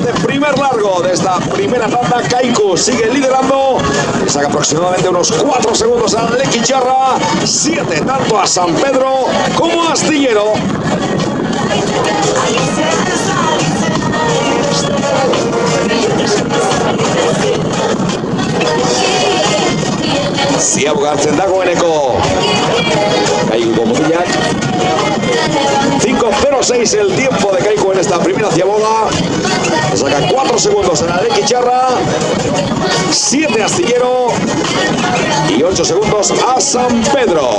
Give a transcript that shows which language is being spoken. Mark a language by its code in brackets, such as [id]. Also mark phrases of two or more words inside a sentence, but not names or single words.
[es] este primer largo, de esta primera tanda, Kaiku sigue liderando, le saca aproximadamente unos 4 segundos a Lekitxarra, 7 tanto a San Pedro como a Astillero. [eu] Ziaboga hartzen dagoeneko Kaiku mutilak [es] 5:06 el tiempo de Kaiku en esta primera ziaboga. Saca 4 segundos en la Lekitxarra, 7 Astillero y 8 segundos a San Pedro.